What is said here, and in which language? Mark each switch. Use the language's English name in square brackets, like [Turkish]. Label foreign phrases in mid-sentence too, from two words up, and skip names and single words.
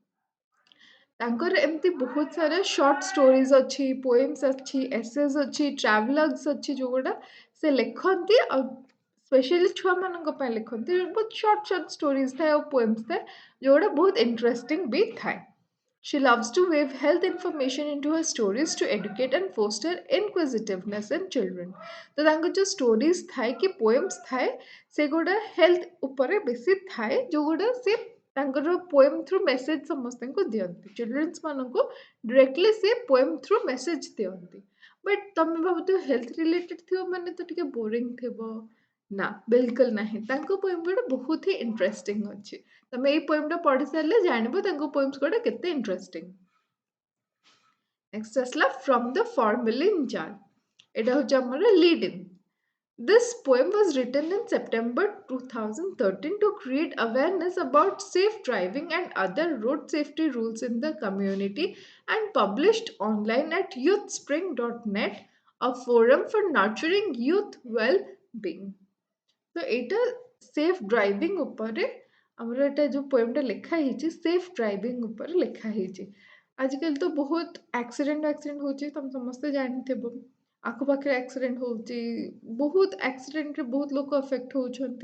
[Odia] ତାଙ୍କର ଏମିତି ବହୁତ ସାରା [English] short stories [Odia] ଅଛି, ପୋଏମ୍ସ ଅଛି, ଏସେସ୍ ଅଛି, ଟ୍ରାଭେଲଗ୍ସ ଅଛି, ଯେଉଁଗୁଡ଼ା ସେ ଲେଖନ୍ତି ଆଉ ସ୍ପେଶାଲି ଛୁଆମାନଙ୍କ ପାଇଁ ଲେଖନ୍ତି। ବହୁତ [English] short short stories [Odia] ଥାଏ ଆଉ ପୋଏମ୍ସ ଥାଏ, ଯେଉଁଗୁଡ଼ା ବହୁତ ଇଣ୍ଟରେଷ୍ଟିଂ ବି ଥାଏ। [English] She loves to weave health information into her stories to educate and foster inquisitiveness in children. [Odia] ତ ତାଙ୍କ ଯେଉଁ ଷ୍ଟୋରିଜ ଥାଏ କି ପୋଏମ୍ସ ଥାଏ, ସେଗୁଡ଼ା ହେଲ୍ଥ ଉପରେ ବେଶୀ ଥାଏ, ଯେଉଁଗୁଡ଼ା ସେ ତାଙ୍କର [English] poem through message [Odia] ସମସ୍ତଙ୍କୁ ଦିଅନ୍ତି। ଚିଲଡ୍ରେନ୍ସ ମାନଙ୍କୁ ଡିରେକ୍ଟଲି ସେ [English] poem through message [Odia] ଦିଅନ୍ତି। ବଟ୍ ତମେ ଭାବୁଥିବ [English] health related [Odia] ଥିବ ମାନେ ତ ଟିକେ ବୋରିଂ ଥିବ। ନା, ବିଲକୁଲ ନାହିଁ। ତାଙ୍କ ପୋଏମ୍ ଗୁଡ଼ା ବହୁତ ହି ଇଣ୍ଟରେଷ୍ଟିଂ ଅଛି। ତମେ ଏଇ ପୋଏମ୍ଟା ପଢ଼ି ସାରିଲେ ଜାଣିବ ତାଙ୍କ ପୋଏମ୍ସ ଗୁଡ଼ା କେତେ ଇଣ୍ଟରେଷ୍ଟିଂ। ନେକ୍ସଟ ଆସିଲା ଫ୍ରମ୍ ଦ ଫର୍ମାଲିନ୍ ଜାର୍। ଏଇଟା ହେଉଛି ଆମର [English] lead in. This poem was written in September 2013 to create awareness about safe driving and other road safety rules in the community, and published online at youthspring.net, a forum for nurturing youth well-being. [Odia] ତ ଏଇଟା [English] safe driving [Odia] ଉପରେ ଆମର ଏଇଟା ଯେଉଁ ପୋଏମ୍ଟା ଲେଖା ହେଇଛି, [English] safe driving [Odia] ଉପରେ ଲେଖା ହେଇଛି। ଆଜିକାଲି ତ ବହୁତ ଆକ୍ସିଡେଣ୍ଟ ହେଉଛି, ତମେ ସମସ୍ତେ ଜାଣିଥିବ। ଆଖପାଖରେ ଆକ୍ସିଡେଣ୍ଟ ହେଉଛି, ବହୁତ ଆକ୍ସିଡେଣ୍ଟରେ ବହୁତ ଲୋକ ଆଫେକ୍ଟ ହେଉଛନ୍ତି।